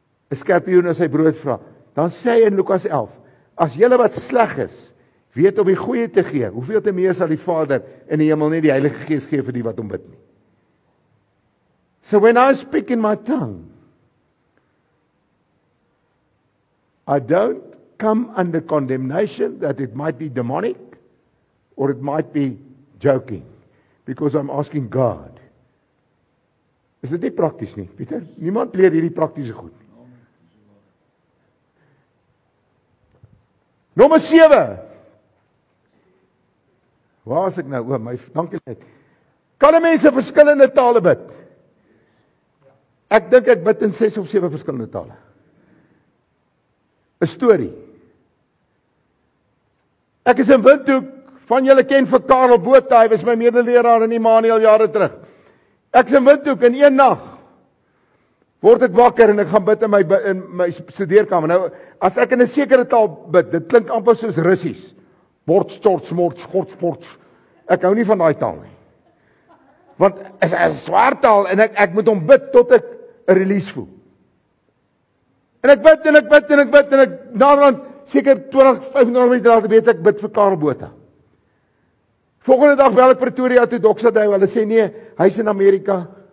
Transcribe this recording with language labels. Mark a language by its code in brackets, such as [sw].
[af] 'n Skorpioen as hy brood vra. Dan sê hy in Lukas 11, as julle wat sleg is, weet om die goeie te gee, hoeveel te meer sal die Vader in die hemel nie die Heilige Gees gee vir die wat hom bid nie. [en] So when I speak in my tongue, I don't come under condemnation that it might be demonic or it might be joking, because I'm asking God. [af] Is dit nie prakties nie, Pieter? Niemand leer hierdie praktiese goed nie. Nommer 7. Waar is ek nou? Dankie net. Kan 'n mens in verskillende tale bid? Ek dink ek bid in 6 of 7 verskillende tale. 'n Storie. Ek is in Windhoek, van julle ken vir Karel Botha, hy was my medeleraar in Immanuel jare terug. Ek is in Windhoek in een nag. Word ek wakker en ek gaan bid in my studeerkamer. Nou, as ek in 'n sekere taal bid, dit klink amper soos Russies. Borts, torts, morts, gorts, ports. Ek hou nie van daai taal nie. Want is 'n swaar taal en ek moet hom bid tot ek 'n release voel. En ek bid en ek naderhand seker 20-25 minute later weet ek bid vir Karel Botha. Volgende dag bel ek Pretoria toe Doxadou. Hulle sê nee, hy's in Amerika.